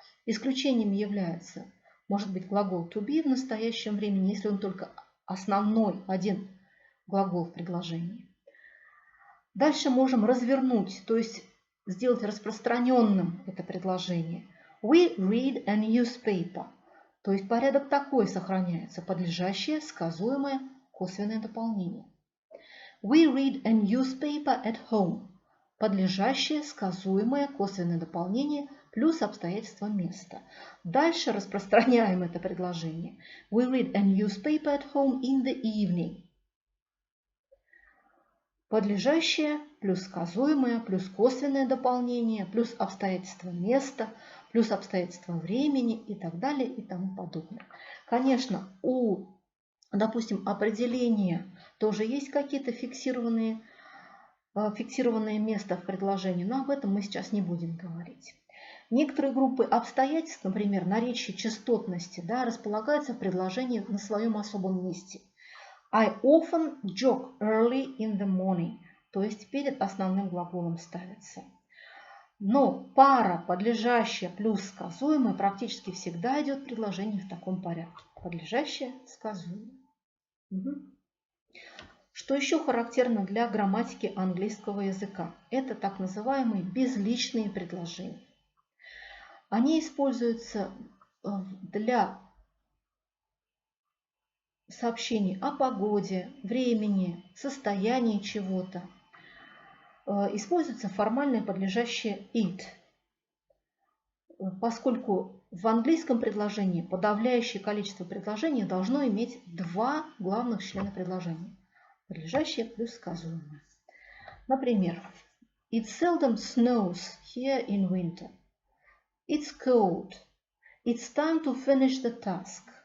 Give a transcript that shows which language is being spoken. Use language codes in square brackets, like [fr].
[ru] Исключением является, может быть, глагол to be в настоящем времени, если он только основной, один глагол в предложении. Дальше можем развернуть, то есть сделать распространенным это предложение. [en] We read a newspaper. [ru] То есть порядок такой сохраняется: подлежащее, сказуемое, косвенное дополнение. [en] We read a newspaper at home. [ru] Подлежащее, сказуемое, косвенное дополнение плюс обстоятельства места. Дальше распространяем это предложение. [en] We read a newspaper at home in the evening. [ru] Подлежащее плюс сказуемое плюс косвенное дополнение плюс обстоятельства места плюс обстоятельства времени и так далее и тому подобное. Конечно, у, допустим, определения тоже есть какие-то фиксированные места в предложении, но об этом мы сейчас не будем говорить. Некоторые группы обстоятельств, например, наречие частотности, да, располагаются в предложении на своем особом месте. [en] I often jog early in the morning, [ru] то есть перед основным глаголом ставится. Но пара подлежащее плюс сказуемое практически всегда идет предложение в таком порядке. Подлежащее, сказуемое. Что еще характерно для грамматики английского языка? Это так называемые безличные предложения. Они используются для сообщений о погоде, времени, состоянии чего-то. Используется формальное подлежащее it, поскольку в английском предложении подавляющее количество предложений должно иметь два главных члена предложения. Подлежащее плюс сказуемое. [en] Например, It seldom snows here in winter. It's cold. It's time to finish the task.